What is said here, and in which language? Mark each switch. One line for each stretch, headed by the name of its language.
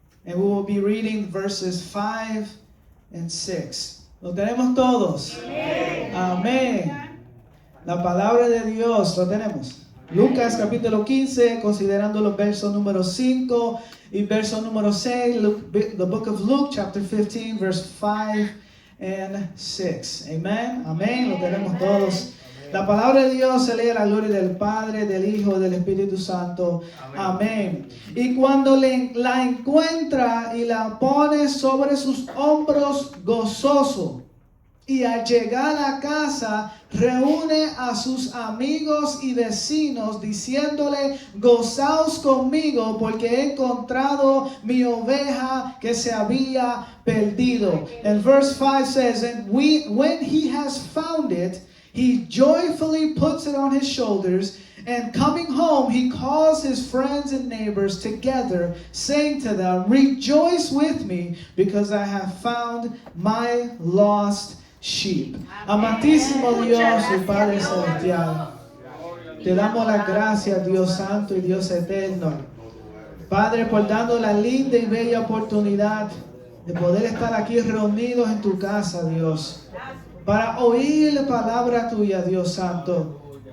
English: And we will be reading verses 5 and 6.
Spanish: ¿Lo tenemos todos? Amén. La palabra de Dios, ¿lo tenemos? Lucas capítulo 15, considerando los versos número 5 y verso número 6.
English: The book of Luke chapter 15, verse 5 and 6.
Spanish: Amén. Amén. Lo tenemos todos. La palabra de Dios se lee a la gloria del Padre, del Hijo y del Espíritu Santo. Amén. Y cuando la encuentra y la pone sobre sus hombros gozoso, y al llegar a casa reúne a sus amigos y vecinos diciéndole: gozaos conmigo porque he encontrado mi oveja que se había perdido.
English: And verse 5 says, and when he has found it, he joyfully puts it on his shoulders, and coming home, he calls his friends and neighbors together, saying to them, rejoice with me, because I have found my lost sheep.
Spanish: Amantísimo Dios y Padre Celestial, te damos las gracias, Dios Santo y Dios Eterno, Padre, por darnos la linda y bella oportunidad de poder estar aquí reunidos en tu casa, Dios, para oír la palabra tuya, Dios Santo.